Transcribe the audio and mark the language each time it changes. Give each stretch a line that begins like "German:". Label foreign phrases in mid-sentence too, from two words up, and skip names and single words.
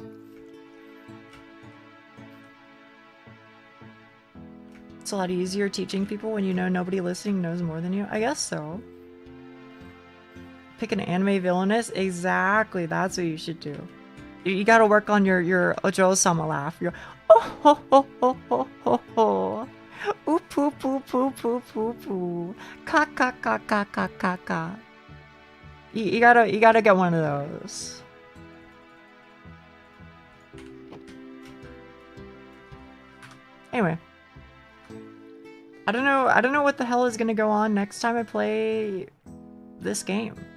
English: It's a lot easier teaching people when you know nobody listening knows more than you. I guess so. Pick an anime villainess? Exactly, that's what you should do. You gotta work on your Ojo-sama laugh. Your oh ho ho ho ho ho ho. Ooh poo poo poo poo poo poo. Ka ka ka ka ka ka ka. You gotta get one of those. Anyway. I don't know what the hell is gonna go on next time I play this game.